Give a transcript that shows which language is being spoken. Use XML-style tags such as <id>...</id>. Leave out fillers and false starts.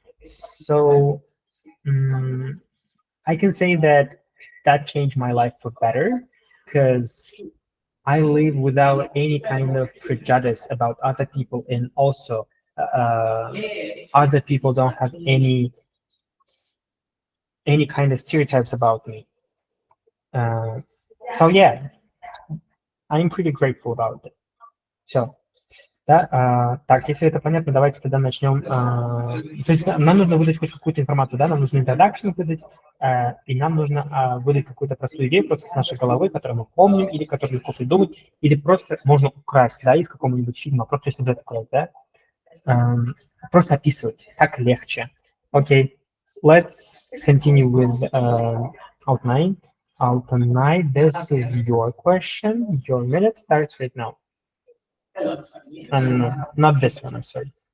<en>So um, I can say that that changed my life for better because I live without any kind of prejudice about other people, and also uh, other people don't have any kind of stereotypes about me. Uh, so yeah, I'm pretty grateful about it.</en> <ru>Все. Да, так, если это понятно, давайте тогда начнем. То есть нам нужно выдать хоть какую-то информацию, да, нам нужно introduction выдать, и нам нужно выдать какую-то простую идею просто с нашей головы, которую мы помним, или которую легко придумать, или просто можно украсть, да, из какого-нибудь фильма, просто если это украсть, да. Просто описывать, так легче.</ru> <en>Okay, let's continue with outline. Outline, this is your question. Your minute starts right now. And not this one, I'm sorry.</en>